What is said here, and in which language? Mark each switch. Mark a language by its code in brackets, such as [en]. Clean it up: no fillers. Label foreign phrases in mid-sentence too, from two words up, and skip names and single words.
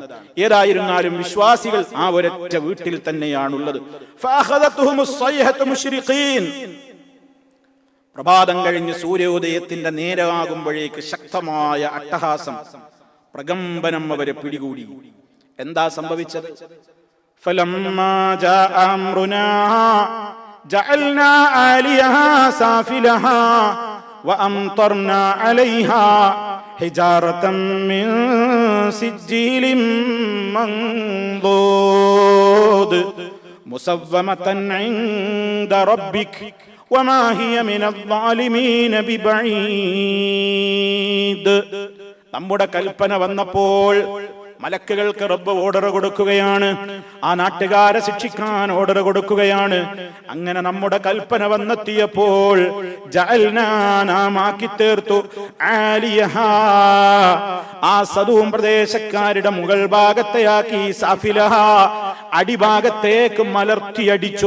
[ml] ഏതായിരുന്നാലും വിശ്വാസികൾ ആ ഒരൊറ്റ വീട്ടിൽ തന്നെയാണുള്ളത്. പ്രഭാതം കഴിഞ്ഞ് സൂര്യോദയത്തിന്റെ നേരമാകുമ്പോഴേക്ക് ശക്തമായ അട്ടഹാസം, പ്രകമ്പനം അവരെ പിടികൂടി. എന്താ സംഭവിച്ചത്? [ar] فلما جاء أمرنا جعلنا عاليها سافلها وأمطرنا عليها حجارة من سجيل منضود مسومة عند ربك وما هي من الظالمين ببعيد. [ml] നമ്മുടെ കൽപ്പന വന്നപ്പോൾ മലക്കുകൾക്ക് റബ്ബ് ഓർഡർ കൊടുക്കുകയാണ്, ആ നാട്ടുകാരെ ശിക്ഷിക്കാൻ ഓർഡർ കൊടുക്കുകയാണ്. അങ്ങനെ നമ്മുടെ കൽപ്പന വന്നെത്തിയപ്പോൾ ജഅൽനാമാക്കി തീർത്തു ആലിയഹാ, ആ സദൂം പ്രദേശക്കാരുടെ മുകൾ ഭാഗത്തെയാക്കി സാഫിലഹ, അടിഭാഗത്തേക്ക് മലർത്തിയടിച്ചു.